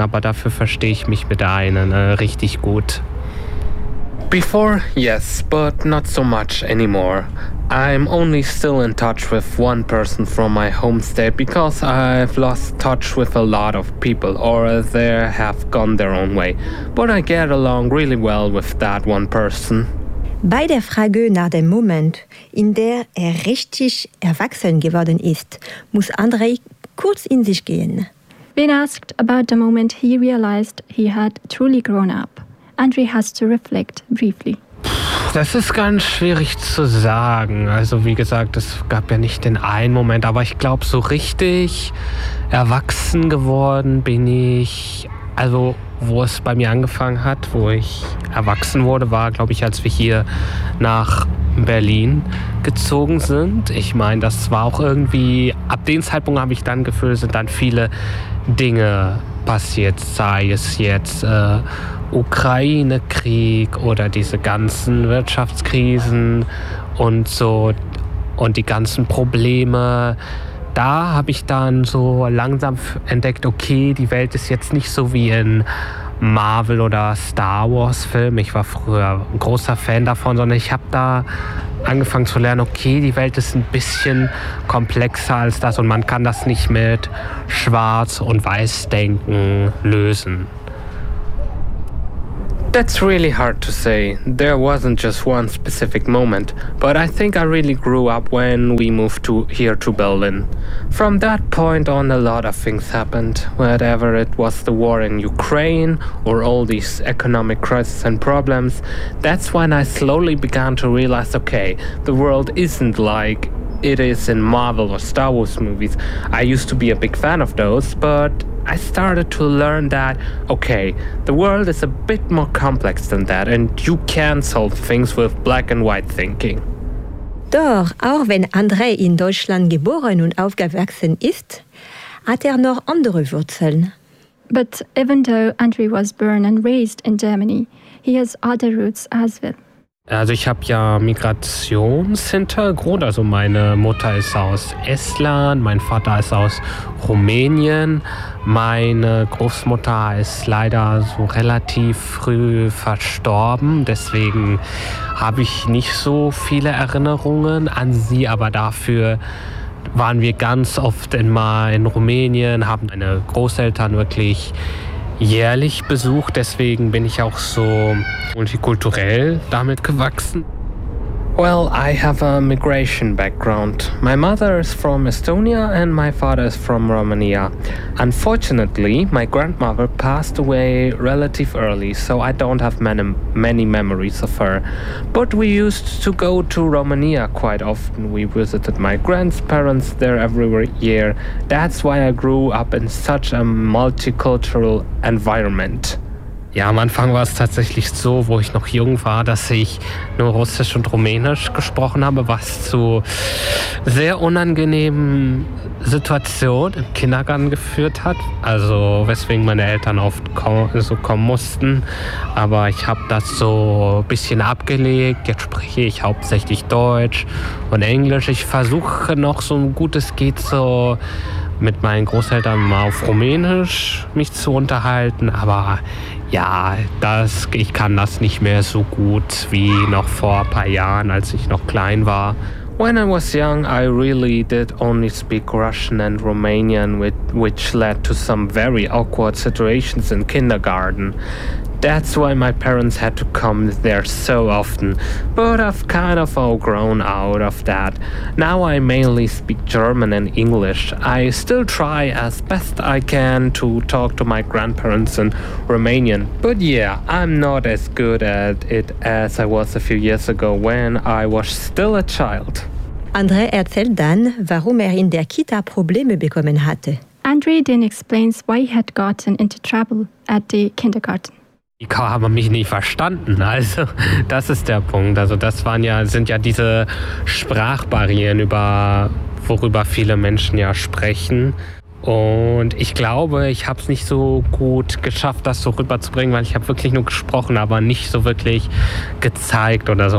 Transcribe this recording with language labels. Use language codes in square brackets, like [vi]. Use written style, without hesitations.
[de] Aber dafür verstehe ich mich mit der einen richtig gut. [en] Before, yes, but not so much anymore. I'm only still in touch with one person from my home state because I've lost touch with a lot of people or they have gone their own way. But I get along really well with that one person. [de] Bei der Frage nach dem Moment, in der er richtig erwachsen geworden ist, muss André kurz in sich gehen. [en] When asked about the moment he realized he had truly grown up, André has to reflect briefly. [de] Das ist ganz schwierig zu sagen. Also wie gesagt, es gab ja nicht den einen Moment, aber ich glaube, so richtig erwachsen geworden bin ich. Also wo es bei mir angefangen hat, wo ich erwachsen wurde, war, glaube ich, als wir hier nach Berlin gezogen sind. Ich meine, das war auch irgendwie, ab dem Zeitpunkt habe ich dann gefühlt, sind dann viele Dinge passiert, sei es jetzt Ukraine-Krieg oder diese ganzen Wirtschaftskrisen und so und die ganzen Probleme. Da habe ich dann so langsam entdeckt, okay, die Welt ist jetzt nicht so wie in Marvel oder Star Wars Film. Ich war früher ein großer Fan davon, sondern ich habe da angefangen zu lernen, okay, die Welt ist ein bisschen komplexer als das und man kann das nicht mit Schwarz- und Weiß-Denken lösen. [en] That's really hard to say. There wasn't just one specific moment, but I think I really grew up when we moved here to Berlin. From that point on, a lot of things happened. Whatever it was, the war in Ukraine or all these economic crises and problems, that's when I slowly began to realize, okay, the world isn't like it is in Marvel or Star Wars movies. I used to be a big fan of those, but I started to learn that, okay, the world is a bit more complex than that and you can solve things with black and white thinking. [de] Doch, auch wenn André in Deutschland geboren und aufgewachsen ist, hat noch andere Wurzeln. [en] But even though André was born and raised in Germany, he has other roots as well. [de] Also ich habe ja Migrationshintergrund, also meine Mutter ist aus Estland, mein Vater ist aus Rumänien, meine Großmutter ist leider so relativ früh verstorben, deswegen habe ich nicht so viele Erinnerungen an sie, aber dafür waren wir ganz oft immer in Rumänien, haben meine Großeltern wirklich jährlich besucht, deswegen bin ich auch so multikulturell damit gewachsen. [en] Well, I have a migration background. My mother is from Estonia and my father is from Romania. Unfortunately, my grandmother passed away relative early, so I don't have many memories of her. But we used to go to Romania quite often. We visited my grandparents there every year. That's why I grew up in such a multicultural environment. [de] Ja, am Anfang war es tatsächlich so, wo ich noch jung war, dass ich nur Russisch und Rumänisch gesprochen habe, was zu sehr unangenehmen Situationen im Kindergarten geführt hat. Also weswegen meine Eltern oft kommen mussten. Aber ich habe das so ein bisschen abgelegt. Jetzt spreche ich hauptsächlich Deutsch und Englisch. Ich versuche noch so gut es geht so mit meinen Großeltern mal auf Rumänisch mich zu unterhalten, aber ja, ich kann das nicht mehr so gut wie noch vor ein paar Jahren, als ich noch klein war. [en] When I was young, I really did only speak Russian and Romanian, which led to some very awkward situations in kindergarten. That's why my parents had to come there so often. But I've kind of all grown out of that. Now I mainly speak German and English. I still try as best I can to talk to my grandparents in Romanian. But yeah, I'm not as good at it as I was a few years ago when I was still a child. [de] André erzählt dann, warum in der Kita Probleme bekommen hatte. [en] André then explains why he had gotten into trouble at the kindergarten. [de] Die haben mich nicht verstanden, also das ist der Punkt. Also das sind ja diese Sprachbarrieren, worüber viele Menschen ja sprechen. Und ich glaube, ich habe es nicht so gut geschafft, das so rüberzubringen, weil ich habe wirklich nur gesprochen, aber nicht so wirklich gezeigt oder so.